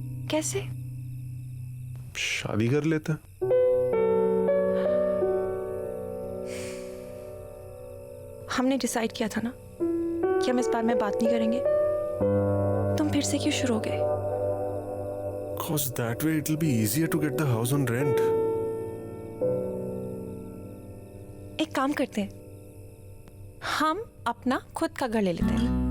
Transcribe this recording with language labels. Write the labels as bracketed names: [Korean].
[Hindi] कैसे? शादी कर लेते हैं। हमने डिसाइड किया था ना कि हम इस बारे में बात नहीं करेंगे। तुम फिर से क्यों शुरू हो गए? [English] Cause that way it will be easier to get the house on rent. [Hindi] एक काम करते हैं, हम अपना खुद का घर ले लेते हैं।